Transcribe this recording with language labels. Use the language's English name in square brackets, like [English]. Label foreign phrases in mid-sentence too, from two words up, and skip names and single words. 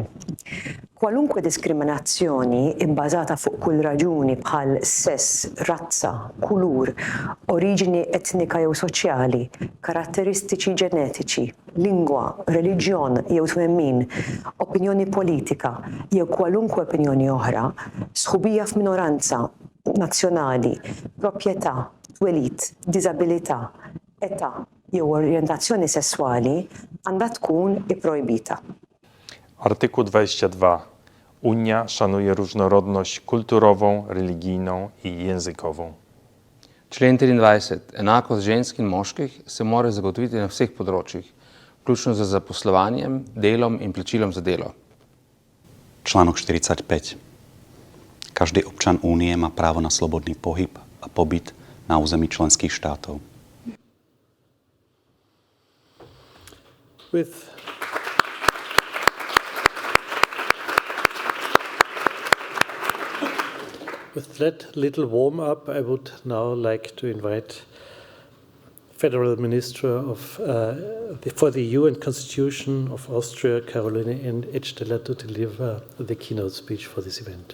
[Maltese] Kwalunkwe diskriminazzjoni ibbażata fuq kull raġuni bħal sess, razza, kulur, oriġini etnika jew soċjali, karatteristiċi ġenetiċi, lingwa, reliġjon jew twemmin, opinjoni politika jew kwalunkwe opinjoni oħra, sħubija f'minoranza nazzjonali, proprjetà, twelid, diżabilità, età jew orjentazzjoni sessuali għandha tkun ipprojbita. [Polish] Artykuł 22. Unia szanuje różnorodność kulturową, religijną i językową. [Slovenian] Člen 23. Enakost žensk in moških se mora zagotoviti na vseh področjih, vključno z zaposlovanjem, delom in plačilom za delo. [Slovak] Článok 45. Každý občan Únie má právo na slobodný pohyb a pobyt na území členských štátov. [English] With that little warm-up, I would now like to invite Federal Minister for the EU and Constitution of Austria, Caroline and Edtstadler, to deliver the keynote speech for this event.